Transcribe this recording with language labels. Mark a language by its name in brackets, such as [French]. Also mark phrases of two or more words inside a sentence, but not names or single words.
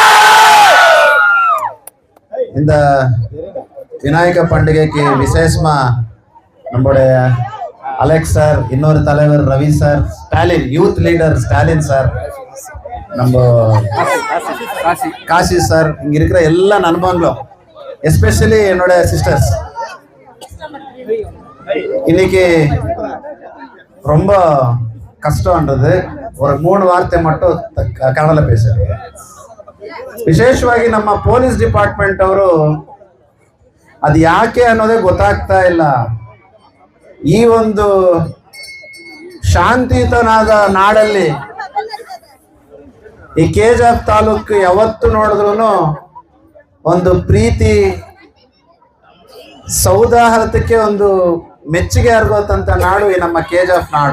[Tamil] இந்த விநாயக பண்டிகைக்கு விசேஷமா நம்மளுடைய அலெக்ஸ் சார், இன்னொரு தலைவர் ரவி சார், ஸ்டாலின் [English] youth leader [Tamil] ஸ்டாலின் சார், நம்ம காசி சார், இங்க இருக்கிற எல்லா நண்பர்களும், எஸ்பெஷலி என்னோட சிஸ்டர்ஸ், இன்னைக்கு ரொம்ப ಕಷ್ಟವಂತದ್ದು ஒரு 3 ವಾರ್ತೆ மட்டும் ಕನ್ನಡದಲ್ಲಿ பேசுறேன். [Kannada] ವಿಶೇಷವಾಗಿ ನಮ್ಮ [English] police department [Kannada] ಅವರು ಅದು ಯಾಕೆ ಅನ್ನೋದೇ ಗೊತ್ತಾಗ್ತಾ ಇಲ್ಲ. ಈ ಒಂದು ಶಾಂತಿಯುತನಾದ ನಾಡಲ್ಲಿ ಈ ಕೆಜಿಎಫ್ ತಾಲೂಕು ಯಾವತ್ತು ನೋಡಿದ್ರು ಒಂದು ಪ್ರೀತಿ ಸೌಹಾರ್ದಕ್ಕೆ ಒಂದು ಮೆಚ್ಚುಗೆ ಅರ್ಗೋತಂತ ನಾಡು ಈ ನಮ್ಮ ಕೆಜಿಎಫ್ ನಾಡು.